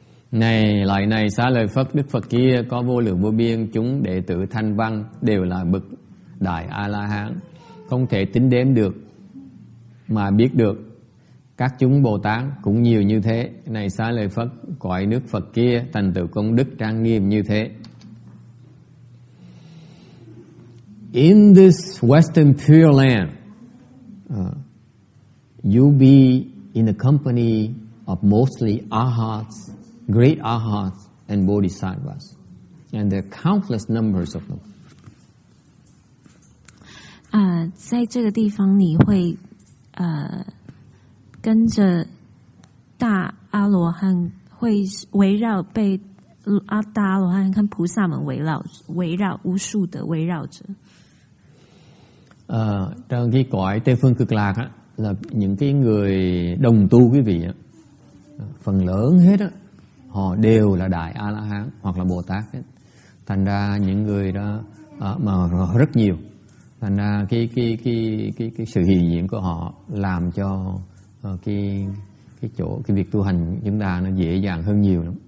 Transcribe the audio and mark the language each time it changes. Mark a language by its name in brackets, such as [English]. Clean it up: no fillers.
[Vietnamese] Này lại này, xá lợi Phất, Đức Phật kia có vô lượng vô biên chúng đệ tử thanh văn, đều là bậc đại A La Hán, không thể tính đếm được mà biết được. Các chúng Bồ Tát cũng nhiều như thế. Này xá lợi Phất, cõi nước Phật kia thành tựu công đức trang nghiêm như thế. [English] In this Western Pureland, you'll be in the company of mostly arhats, great arhats and bodhisattvas, and there are countless numbers of them. [Chinese] 在这个地方你会跟着大阿罗汉，会围绕被大阿罗汉跟菩萨们围绕无数的围绕着。 [Vietnamese] Trong cái cõi Tây Phương Cực Lạc á, là những cái người đồng tu quý vị á, phần lớn hết á, họ đều là đại A La Hán hoặc là Bồ Tát hết. Thành ra những người đó mà rất nhiều. Thành ra cái sự hiện diện của họ làm cho cái việc tu hành chúng ta nó dễ dàng hơn nhiều lắm.